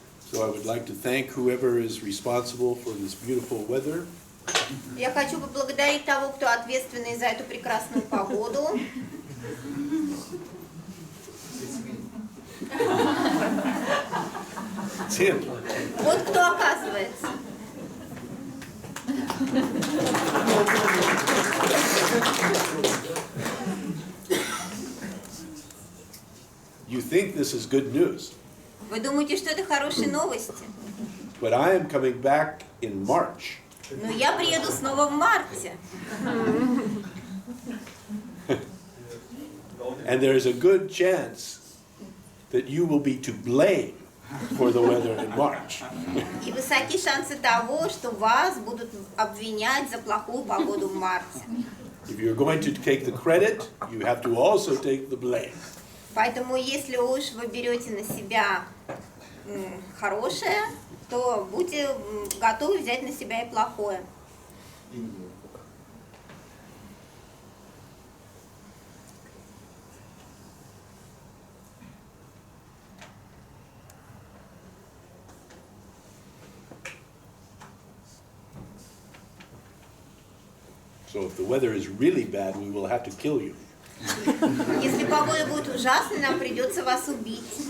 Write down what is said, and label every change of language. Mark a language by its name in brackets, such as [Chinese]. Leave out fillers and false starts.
[English] So I would like to thank whoever is responsible for this beautiful weather. [Russian] Я хочу поблагодарить того, кто ответственный за эту прекрасную погоду. [English] It's him. [Russian] Вот кто оказывается. [English] You think this is good news, [Russian] Вы думаете, что это хорошие новости? [English] but I am coming back in March. [Russian] Но я приеду снова в марте. [English] And there is a good chance that you will be to blame for the weather in March. [Russian] И высоки шансы того, что вас будут обвинять за плохую погоду в марте. [English] If you're going to take the credit, you have to also take the blame. [Russian] Поэтому, если уж вы берете на себя хорошее, то будьте готовы взять на себя и плохое. [English] So if the weather is really bad, we will have to kill you. [Russian] Если погода будет ужасной, нам придется вас убить.